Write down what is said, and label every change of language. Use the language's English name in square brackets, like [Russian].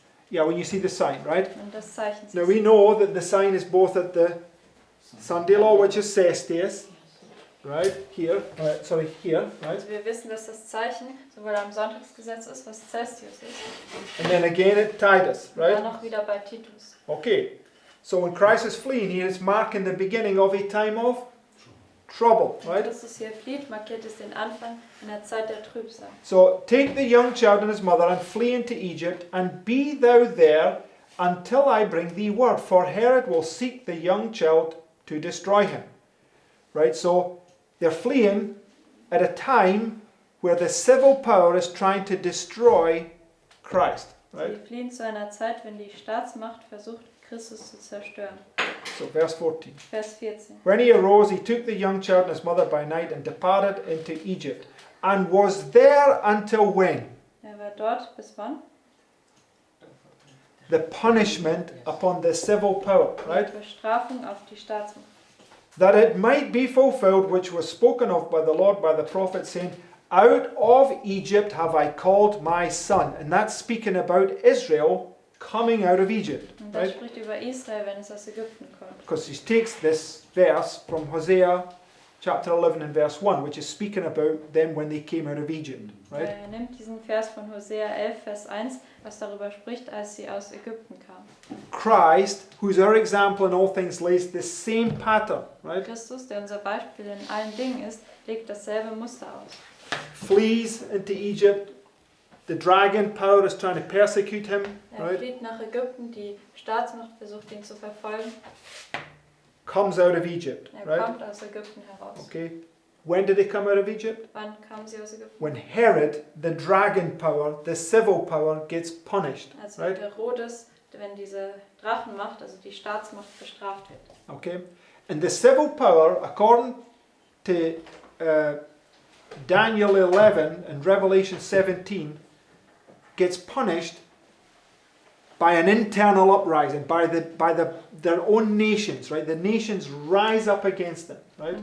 [English] Yeah, when you see the sign, right? [German] Und das Zeichen [English] Now we know that the sign is both at the Sunday law, which is cestus, right? Here, here, right? [German] Also wir wissen, dass das Zeichen sowohl am Sonntagsgesetz ist, was Cestius ist, [English] And then again at Titus, [German] und dann [English] right? [German] noch wieder bei Titus. [English] Okay, so when Christ is fleeing here, it's marking the beginning of a time of trouble, [German] Wenn [English] right? [German] Christus hier flieht, markiert es den Anfang einer Zeit der Trübsal. [English] So take the young child and his mother and flee into Egypt, and be thou there until I bring thee word, for Herod will seek the young child to destroy him. Right, so they're fleeing at a time where the civil power is trying to destroy Christ. Right? [German] Sie fliehen zu einer Zeit, wenn die Staatsmacht versucht, Christus zu zerstören. [English] So verse 14. [German] Vers 14. [English] When he arose, he took the young child and his mother by night and departed into Egypt, and was there until when? [German] Er war dort bis wann? [English] The punishment upon the civil power, right? [German] Die Bestrafung auf die Staatsmacht. [English] That it might be fulfilled which was spoken of by the Lord by the prophet, saying, Out of Egypt have I called my son. And that's speaking about Israel coming out of Egypt, [German] Und das [English] right? [German] spricht über Israel, wenn es aus Ägypten kommt. [English] Because he takes this verse from Hosea chapter 11 and verse 1, which is speaking about them when they came out of Egypt, right? [German] Er nimmt diesen Vers von Hosea 11, Vers 1, was darüber spricht, als sie aus Ägypten kamen. [English] Christ, who's our example in all things, lays the same pattern, right? [German] Christus, der unser Beispiel in allen Dingen ist, legt dasselbe Muster aus. [English] Flees into Egypt. The dragon power is trying to persecute him, [German] Er [English] right? [German] flieht nach Ägypten, die Staatsmacht versucht ihn zu verfolgen. [English] Comes out of Egypt, [German] Er [English] right? [German] kommt aus Ägypten heraus. [English] Okay. When did he come out of Egypt? [German] Wann kamen sie aus Ägypten? [English] When Herod, the dragon power, the civil power, gets punished, [German] Als [English] right? [German] Herodes, wenn diese Drachenmacht, also die Staatsmacht, bestraft wird. [English] Okay. And the civil power, according to Daniel 11 and Revelation 17, gets punished by an internal uprising, by their own nations, right? The nations rise up against them, right?